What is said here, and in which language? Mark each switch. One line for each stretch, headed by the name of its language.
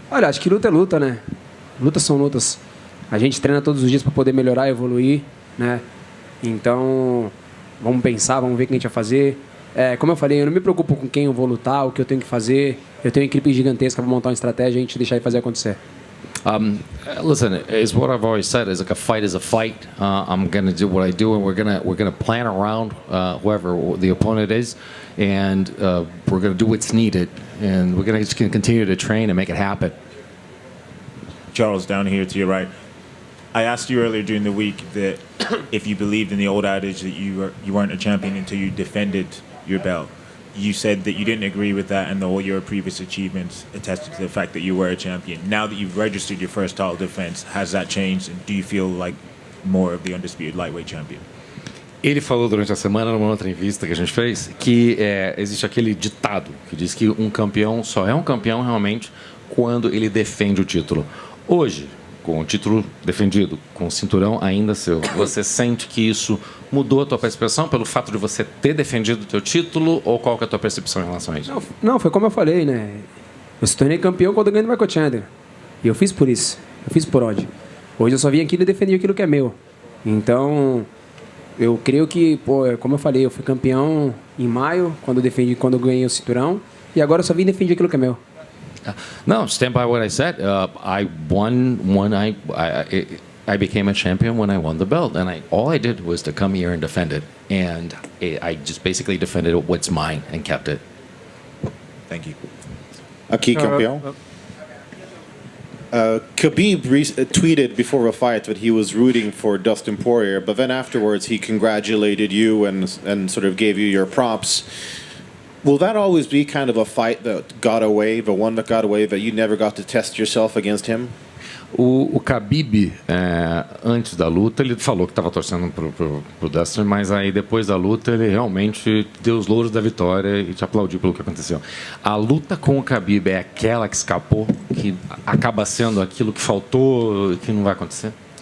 Portuguese: Olha, acho que luta é luta, né? Lutas são lutas. A gente treina todos os dias para poder melhorar, evoluir, né? Então, vamos pensar, vamos ver o que a gente vai fazer. Como eu falei, eu não me preocupo com quem eu vou lutar, o que eu tenho que fazer. Eu tenho uma equipe gigantesca para montar uma estratégia e a gente deixar e fazer acontecer.
English: Listen, it's what I've always said. Is like a fight is a fight. I'm gonna do what I do, and we're gonna plan around whoever the opponent is, and we're gonna do what's needed, and we're gonna just continue to train and make it happen. Charles, down here to your right. I asked you earlier during the week that if you believed in the old adage that you weren't a champion until you defended your belt. You said that you didn't agree with that and all your previous achievements attested to the fact that you were a champion. Now that you've registered your first title defense, has that changed? And do you feel like more of the undisputed lightweight champion?
Portuguese: Ele falou durante a semana, numa outra entrevista que a gente fez, que existe aquele ditado que diz que um campeão só é um campeão realmente quando ele defende o título. Hoje, com o título defendido, com o cinturão ainda seu, você sente que isso mudou a tua percepção pelo fato de você ter defendido o teu título, ou qual que é a tua percepção em relação a isso? Não, foi como eu falei, né? Eu se tornei campeão quando eu ganhei do Michael Chandler. E eu fiz por isso. Eu fiz por ódio. Hoje eu só vim aqui e defendi aquilo que é meu. Então, eu creio que, como eu falei, eu fui campeão em maio, quando eu ganhei o cinturão. E agora eu só vim defender aquilo que é meu.
English: No, stand by what I said. I won when I became a champion when I won the belt, and all I did was to come here and defend it, and I just basically defended what's mine and kept it. Thank you.
Portuguese: Aqui, campeão.
English: Khabib tweeted before a fight that he was rooting for Dustin Poirier, but then afterwards he congratulated you and sort of gave you your props. Will that always be kind of a fight that got away, the one that got away, that you never got to test yourself against him?
Portuguese: O Khabib, antes da luta, ele falou que estava torcendo pro Dustin, mas aí depois da luta ele realmente deu os louros da vitória e te aplaudiu pelo que aconteceu. A luta com o Khabib é aquela que escapou, que acaba sendo aquilo que faltou, que não vai acontecer?